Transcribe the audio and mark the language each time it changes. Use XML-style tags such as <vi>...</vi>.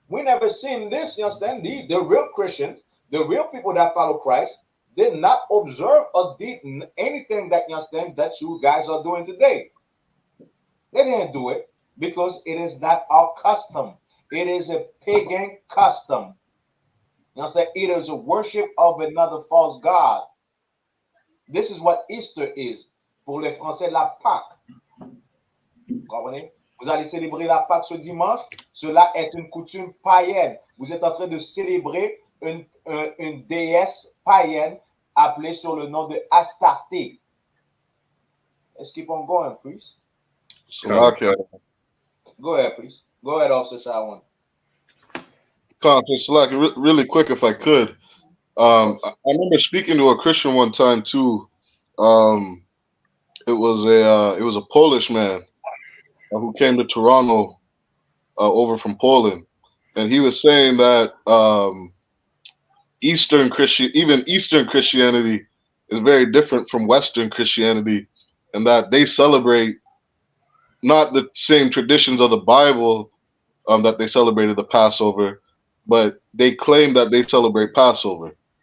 <en>We never seen this, you understand? The real Christians, the real people that follow Christ, did not observe or did anything that, you understand, that you guys are doing today. They didn't do it because it is not our custom. It is a pagan custom. You understand? It is a worship of another false god. This is what Easter is.</en> <fr>Pour les Français, la Pâque. Comprenez? Vous allez célébrer la Pâque ce dimanche. Cela est une coutume païenne. Vous êtes en train de célébrer une déesse païenne appelée sur le nom de Astarté.</fr> <en>Let's keep on going, please. Salakia. Go ahead, please. Go ahead, Officer Shawan. Salakia, really quick, if I could. I remember speaking to a Christian one time too. It was a Polish man who came to Toronto over from Poland, and he was saying that Eastern Christianity is very different from Western Christianity, and that they celebrate not the same traditions of the Bible that they celebrated the Passover, but they claim that they celebrate Passover.</en>